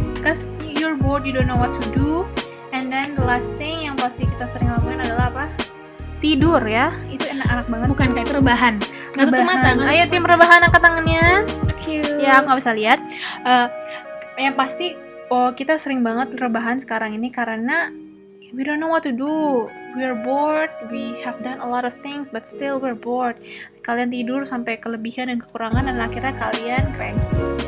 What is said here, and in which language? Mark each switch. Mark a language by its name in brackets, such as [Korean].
[English] Because you're bored, you don't know what to do. And then the last thing [Indonesian] yang pasti kita sering lakuin adalah apa? Tidur ya. Itu enak-enak banget. Bukan kayak rebahan. Nggak tutup mata. Ayo tim rebahan angkat tangannya. [English] Cute. [Indonesian] Ya, aku nggak bisa lihat. Yang pasti kita sering banget rebahan sekarang ini karena [English] we don't know what to do. We're bored. We have done a lot of things, but still we're bored. [Indonesian] Kalian tidur sampai kelebihan dan kekurangan dan akhirnya kalian cranky.